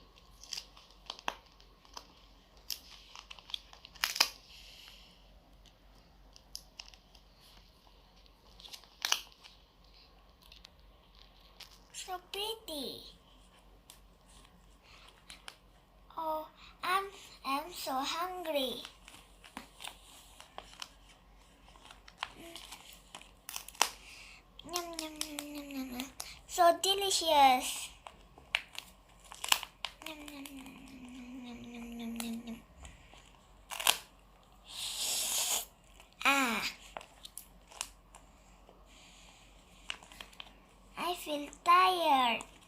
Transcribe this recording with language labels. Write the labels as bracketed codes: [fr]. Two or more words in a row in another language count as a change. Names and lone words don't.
[en] So pretty. Oh, I'm so hungry. Yum, yum, yum, yum, yum, yum. So delicious. Yum, yum, yum, yum, yum, yum, yum. Ah, I feel tired.